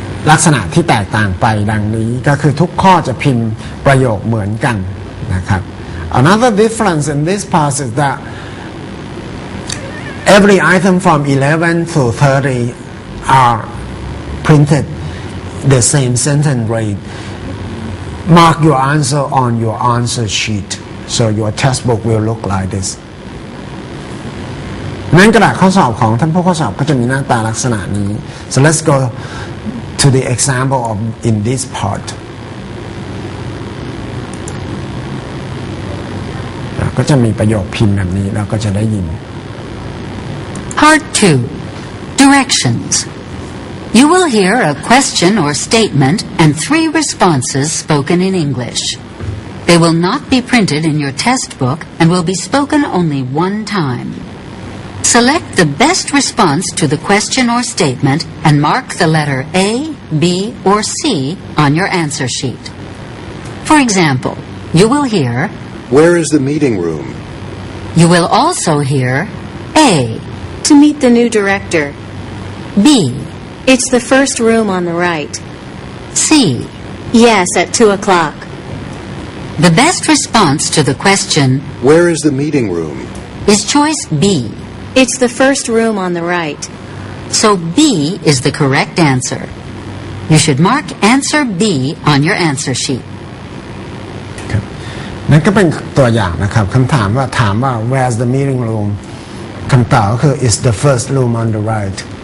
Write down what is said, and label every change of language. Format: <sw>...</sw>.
<th>ลักษณะที่แตกต่างไปดังนี้ก็คือทุกข้อจะพิมพ์ประโยคเหมือนกันนะครับ</th> <en>Another difference in this part is that every item from 11 to 30 are printed the same sentence rate. Mark your answer on your answer sheet, so your textbook will look like this.</en> <th>นั้นกระดาษข้อสอบของท่านผู้ข้อสอบก็จะมีหน้าตาลักษณะนี้</th> <en>So let's go to the example of in this part.</en> <th>ก็จะมีประโยคพิมพ์แบบนี้เราก็จะได้ยิน</th> <en>Part 2. Directions.You will hear a question or statement and 3 responses spoken in English. They will not be printed in your textbook and will be spoken only one time. Select the best response to the question or statement and mark the letter A, B, or C on your answer sheet. For example, you will hear, Where is the meeting room? You will also hear A. To meet the new director. B.It's the first room on the right. C. Yes, at 2 o'clock. The best response to the question, Where is the meeting room? is choice B. It's the first room on the right. So B is the correct answer. You should mark answer B on your answer sheet.</en> <th>นั่นก็เป็นตัวอย่างนะครับคำถามว่า</th> <en>Where's the meeting room</en> <th>คำตอบก็คือ</th> <en>It's the first room on the right.</en>